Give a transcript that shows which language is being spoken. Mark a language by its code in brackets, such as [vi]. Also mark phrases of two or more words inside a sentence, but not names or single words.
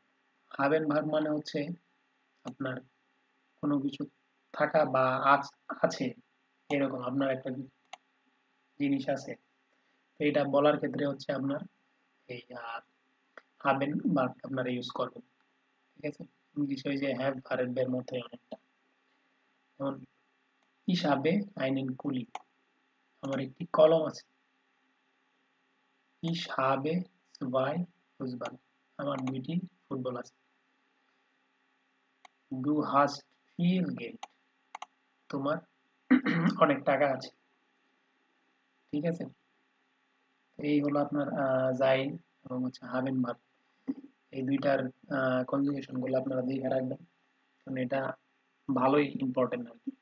[bn] হাবেন ভার্ব মানে হচ্ছে আপনার কোনো কিছু থাকা বা আছে, এরকম আপনার একটা জিনিস আছে, তো এটা বলার ক্ষেত্রে হচ্ছে আপনার এই হাবেন ভার্ব আপনারা ইউজ করবেন, ঠিক আছে। ইংলিশে ওই যে হ্যাভ ভার্বের মধ্যে অনেকটা। যেমন [de] ich habe einen Kuli, [bn] আমার একটি কলম আছে। [de] ich habe zwei Fußball, [bn] আমার দুইটি ফুটবল আছে। [de] du hast viel Geld, [bn] তোমার অনেক টাকা আছে, ঠিক আছে। এই হলো আপনার জাইন এবং হচ্ছে হাবেন ভার্ব, এই দুইটার কনজুগেশন গুলো আপনারা দেখে রাখবেন, কারণ এটা ভালোই ইম্পর্টেন্ট আর কি।